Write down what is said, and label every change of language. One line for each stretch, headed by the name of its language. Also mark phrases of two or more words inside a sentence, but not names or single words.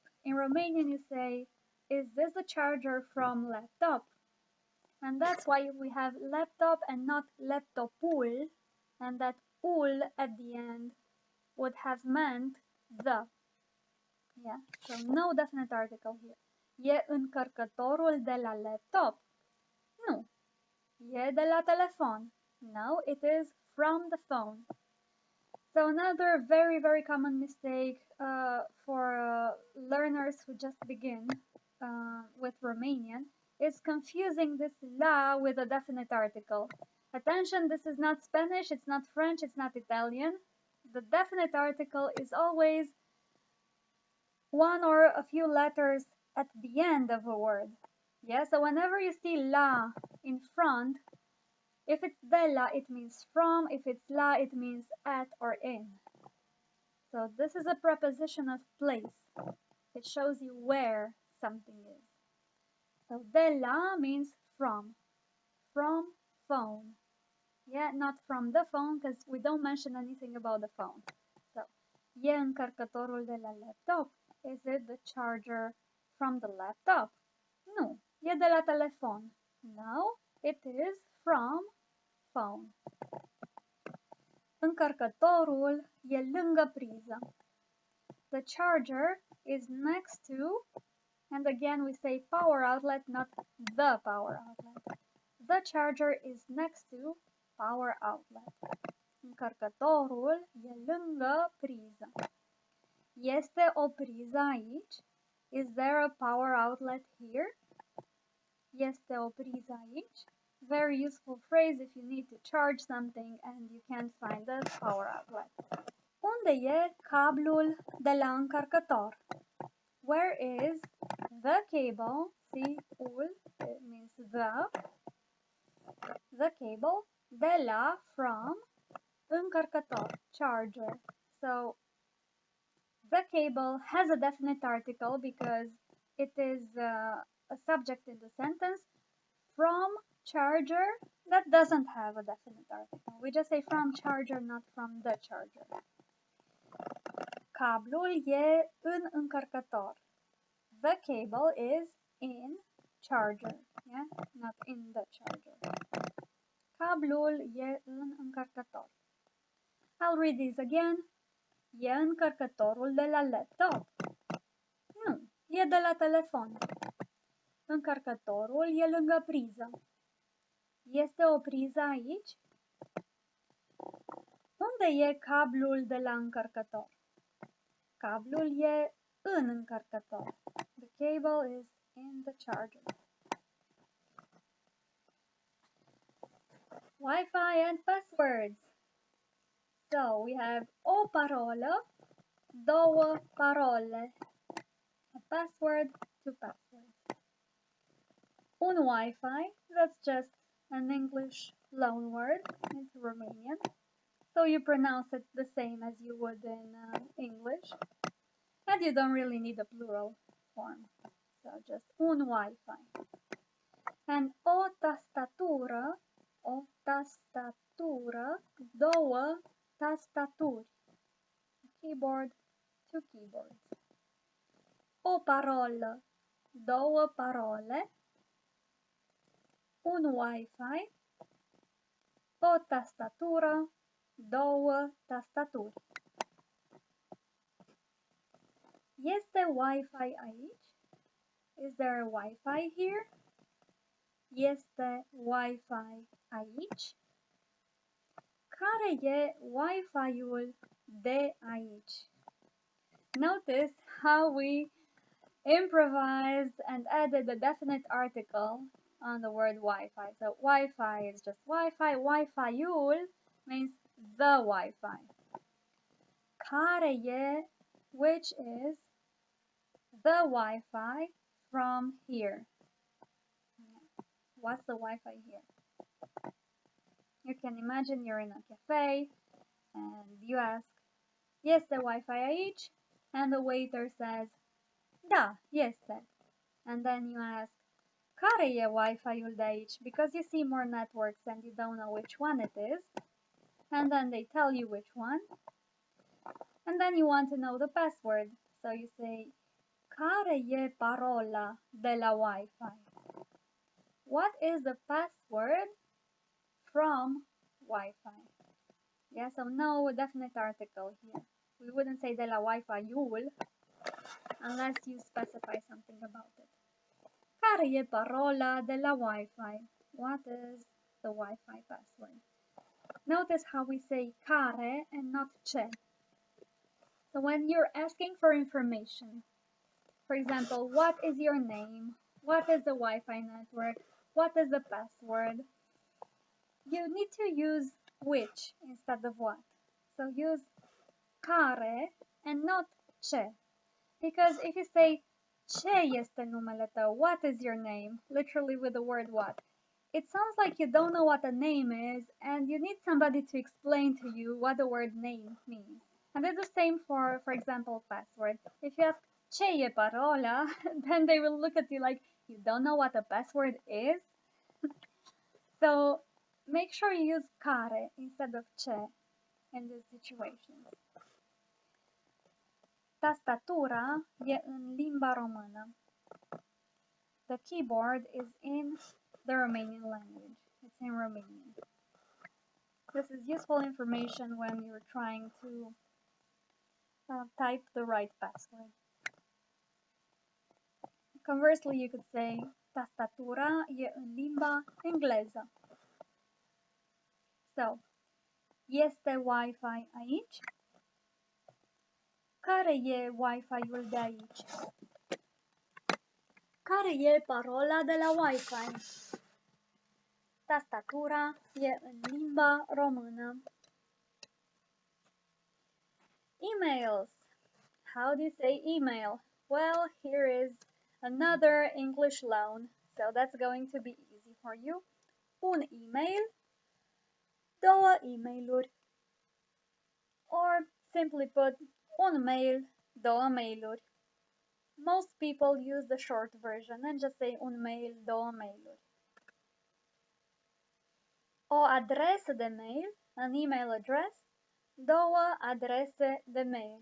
English: In Romanian you say, is this the charger from laptop? And that's why we have laptop and not laptopul, and that ul at the end would have meant the. Yeah, so no definite article here.
Romanian: E încărcătorul de la laptop? Nu. E de la telefon?
English: No, it is from the phone. So another very, very common mistake for learners who just begin with Romanian is confusing this la with a definite article. Attention, this is not Spanish, it's not French, it's not Italian. The definite article is always one or a few letters at the end of a word. Yeah, so whenever you see la in front, if it's
Romanian: de la,
English: it means from. If it's la, it means at or in. So this is a preposition of place. It shows you where something is. So
Romanian: de la
English: means from phone. Yeah, not from the phone, because we don't mention anything about the phone. So,
Romanian: e încărcătorul de la laptop?
English: Is it the charger from the laptop?
Romanian: Nu, e de la telefon.
English: No, it is from phone.
Romanian: Încărcătorul e lângă priză.
English: The charger is next to, and again we say power outlet, not the power outlet. The charger is next to power outlet.
Romanian: Încărcătorul e lângă priză. Este o priză aici?
English: Is there a power outlet here?
Romanian: Este o priză aici?
English: Very useful phrase if you need to charge something and you can't find the power outlet.
Romanian: Unde e cablul de la încărcător?
English: Where is the cable? See, ul, it means the cable,
Romanian: de la,
English: from, încărcător, charger. So, the cable has a definite article because it is a subject in the sentence. From charger, that doesn't have a definite article. We just say from charger, not from the charger.
Romanian: Cablul e în încărcător.
English: The cable is in charger, yeah, not in the charger.
Romanian: Cablul e în încărcător.
English: I'll read these again.
Romanian: E încărcătorul de la laptop? Nu, e de la telefon. Încărcătorul e lângă priză. Este o priză aici? Unde e cablul de la încărcător? Cablul e în încărcător.
English: The cable is in the charger. Wi-Fi and passwords. So we have
Romanian: o parolă, două parole.
English: A password, two passwords.
Romanian: Un Wi-Fi,
English: that's just an English loanword into Romanian. So you pronounce it the same as you would in English. And you don't really need a plural form. So just un Wi-Fi.
Romanian: And o tastatură, două tastaturi.
English: A keyboard, two keyboards.
Romanian: O parolă, două parole. Un Wi-Fi, o tastatură, două tastaturi. Este Wi-Fi aici?
English: Is there a Wi-Fi here?
Romanian: Este Wi-Fi aici? Care e Wi-Fi-ul de aici?
English: Notice how we improvised and added a definite article on the word Wi-Fi. So Wi-Fi is just Wi-Fi. Wi-Fi-ul means the Wi-Fi.
Romanian: Care e,
English: which is the Wi-Fi from here. What's the Wi-Fi here? You can imagine you're in a cafe and you ask,
Romanian: este Wi-Fi aici?
English: And the waiter says,
Romanian: da, este.
English: And then you ask,
Romanian: care e Wi-Fi-ul de aici?
English: Because you see more networks and you don't know which one it is. And then they tell you which one. And then you want to know the password. So you say,
Romanian: care e parola de la Wi-Fi?
English: What is the password from Wi-Fi? Yeah, so no definite article here. We wouldn't say
Romanian: de la Wi-Fi-ul
English: unless you specify something about it.
Romanian: Care e parola de la Wi-Fi?
English: What is the Wi-Fi password? Notice how we say care and not ce. So when you're asking for information, for example, what is your name? What is the Wi-Fi network? What is the password? You need to use which instead of what. So use care and not ce. Because if you say
Romanian: ce este numele tău,
English: what is your name? Literally with the word what. It sounds like you don't know what a name is and you need somebody to explain to you what the word name means. And it's the same for example, password. If you ask
Romanian: ce e parola,
English: then they will look at you like you don't know what a password is. So make sure you use care instead of ce in this situation.
Romanian: Tastatura e în limba română.
English: The keyboard is in the Romanian language. It's in Romanian. This is useful information when you're trying to type the right password. Conversely, you could say
Romanian: tastatura e în limba engleză. So, este Wi-Fi aici? Care e Wi-Fi-ul de aici? Care e parola de la Wi-Fi? Tastatura e în limba română.
English: Emails. How do you say email? Well, here is another English loan, so that's going to be easy for you.
Romanian: Un email, două e-mailuri.
English: Or simply put,
Romanian: un mail, două mailuri.
English: Most people use the short version and just say
Romanian: un mail, două mailuri. O adresă de mail,
English: an email address,
Romanian: două adrese de mail.